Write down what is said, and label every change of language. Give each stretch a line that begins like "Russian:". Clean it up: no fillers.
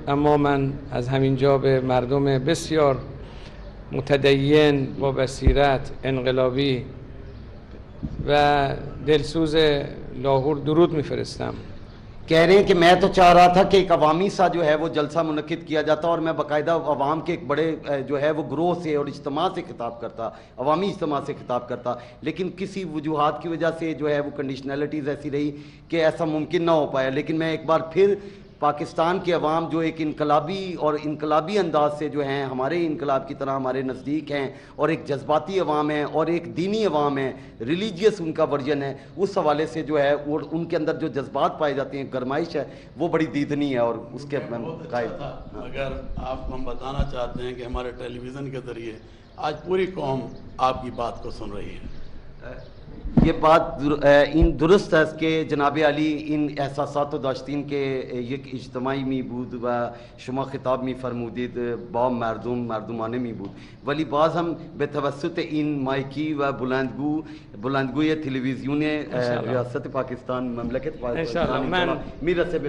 Persian: اما من از همینجا به مردم بسیار متدین با بصیرت، انقلابی و دلسوز لاهور درود میفرستم
Urdu: کہہ رہے ہیں کہ میں تو چاہ رہا تھا کہ ایک عوامی سا جو ہے وہ جلسہ منعقد کیا جاتا اور میں باقاعدہ عوام کے ایک بڑے جو ہے وہ گروہ سے اور اجتماع سے خطاب کرتا، عوامی اجتماع سے خطاب کرتا، لیکن کسی وجوہات کی وجہ سے جو ہے وہ کنڈیشنلٹیز ایسی رہی کہ ایسا ممکن نہ ہو پایا۔ لیکن میں ایک بار پھر پاکستان کے عوام جو ایک انقلابی انداز سے جو ہیں ہمارے انقلاب کی طرح ہمارے نزدیک ہیں، اور ایک جذباتی عوام ہے اور ایک دینی عوام ہے، ریلیجیس ان کا ورژن ہے، اس حوالے سے جو ہے اور ان کے اندر جو جذبات پائے جاتے ہیں، گرمائش ہے، وہ بڑی دیدنی ہے اور اس کے میں قائل تھا۔ اگر آپ کو ہم بتانا چاہتے ہیں کہ ہمارے ٹیلی ویژن کے ذریعے آج پوری قوم آپ کی بات کو سن رہی ہے۔
Persian: یہ بات درست ہے کہ جناب علی ان احساسات و داشتین کے یک اجتماعی می بود و شما خطاب می فرمودید با مردمان می بود، ولی باز هم به توسط این مایکی و بلندگوی تلویزیون ریاست پاکستان مملکت پاکستان میرسه به